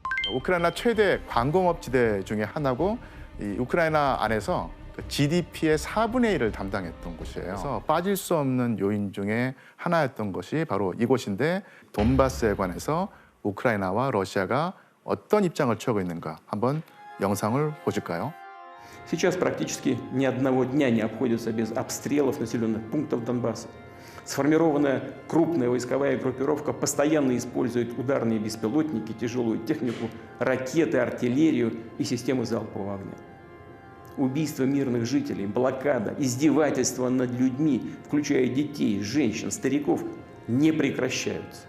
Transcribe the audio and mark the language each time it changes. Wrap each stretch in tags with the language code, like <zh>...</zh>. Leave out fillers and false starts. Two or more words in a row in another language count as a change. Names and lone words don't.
<ko>우크라이나 최대 광공업 지대 중에 하나고 이 우크라이나 안에서 GDP의 4분의 1을 담당했던 곳이에요. 그래서 빠질 수 없는 요인 중에 하나였던 것이 바로 이곳인데 돈바스에 관해서 우크라이나와 러시아가 어떤 입장을 취하고 있는가 한번 영상을 보실까요?</ko> <ru>Сейчас практически ни одного дня не обходится без обстрелов населенных пунктов Донбасса. Сформированная крупная войсковая группировка постоянно использует ударные беспилотники, тяжелую технику, ракеты, артиллерию и системы залпового огня. Убийства мирных жителей, блокада, издевательства над людьми, включая детей, женщин, стариков, не прекращаются.</ru>